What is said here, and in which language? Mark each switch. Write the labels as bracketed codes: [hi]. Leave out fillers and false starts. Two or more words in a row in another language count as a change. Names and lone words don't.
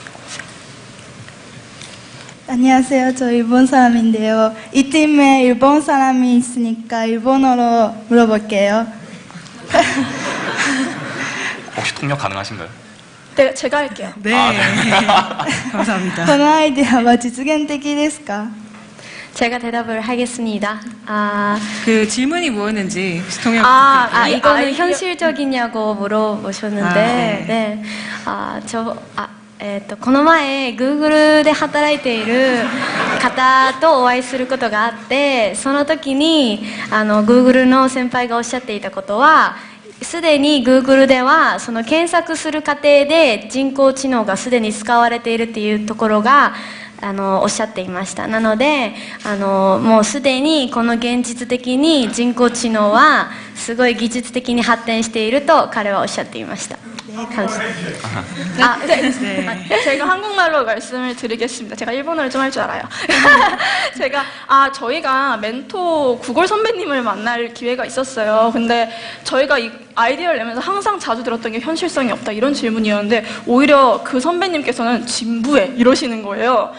[ko] 안녕하세요. 저 일본 사람인데요. 이 팀에 일본 사람이 있으니까 일본어로 물어볼게요. 혹시 통역 가능하신가요? 네, 제가 할게요. 네. 감사합니다. [ja] このアイデアは実現的ですか? [ko] 제가 대답을 하겠습니다. 그 질문이 뭐였는지 혹시 통역 이거는 아이디어- 현실적이냐고 물어보셨는데, 네. 네. [ja] この前 Google で働いている方とお会いすることがあって、その時にGoogle の先輩がおっしゃっていたことは、すでに Google ではその検索する過程で人工知能がすでに使われているっていうところがおっしゃっていました。なのでもうすでにこの現実的に人工知能はすごい技術的に発展していると彼はおっしゃっていました。 [ko] 제가 한국말로 말씀을 드리겠습니다. 제가 일본어를 좀 할 줄 알아요. 저희가 멘토 구글 선배님을 만날 기회가 있었어요. 근데 저희가 이 아이디어를 내면서 항상 자주 들었던 게 현실성이 없다 이런 질문이었는데 오히려 그 선배님께서는 진부해 이러시는 거예요.